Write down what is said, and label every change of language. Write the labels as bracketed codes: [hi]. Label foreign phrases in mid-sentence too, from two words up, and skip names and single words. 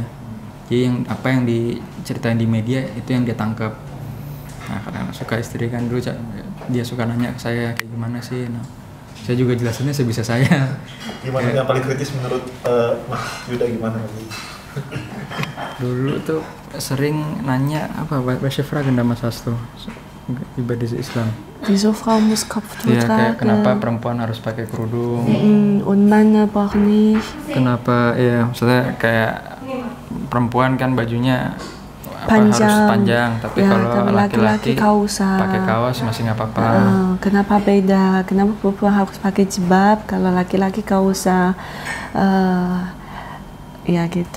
[id] Jadi yang apa yang diceritain di media itu yang dia tangkap. Nah kadang suka istri kan dulu dia suka nanya ke saya kayak gimana sih. Nah saya juga jelasinnya sebisa saya. Gimana yang paling kritis menurut Mas Yuda gimana? Dulu tuh sering nanya apa [de] welche Fragen damals hast du über diese Islam? Wieso Frau muss Kopftuch [id] Ya kayak kenapa [de] tragen? [id] perempuan harus pakai kerudung? [de] Und Männer brauchen nicht. [id] Kenapa ya maksudnya kayak perempuan kan bajunya Panjang. harus panjang tapi Ya, kalau tapi laki-laki laki-laki kausa. pakai kaos masih nggak apa-apa. Kenapa beda? Kenapa perempuan harus pakai jilbab kalau laki-laki kau usah ya gitu.